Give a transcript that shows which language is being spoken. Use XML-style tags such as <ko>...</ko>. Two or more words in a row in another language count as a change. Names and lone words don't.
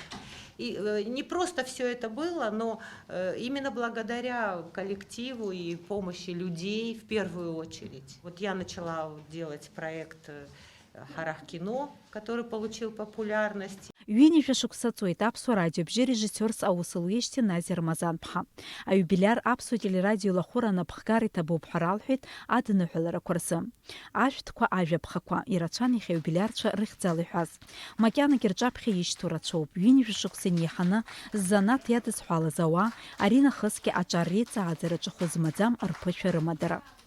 <ru>И не просто все это было, но именно благодаря коллективу и помощи людей в первую очередь. Вот я начала делать проект «Харах кино», который получил популярность.</ru> <ab>Ҩынҩажәа шықәса ҵуеит Аԥсуа радио бжьырежиссиорс аус луеижьҭеи Назиа Рамазан-ԥҳа. Аиубилиар Аԥсуа телерадио лахәыра анапхгара иҭабуп ҳәа ралҳәеит адныҳәаларақәа рзы. Ашәҭқәа, ажәаԥхақәа ирацәан иахьа аиубилиарцәа рыхьӡала иҳәаз. Макьанагьы рҿаԥхьа ишьҭоу рацәоуп. Ҩынҩажәа шықәса инеиҳаны ззанааҭ иадызҳәалаз ауаа аринахысгьы аҿар реиҵааӡараҿы хәы змаӡам рԥышәа рымадара.</ab>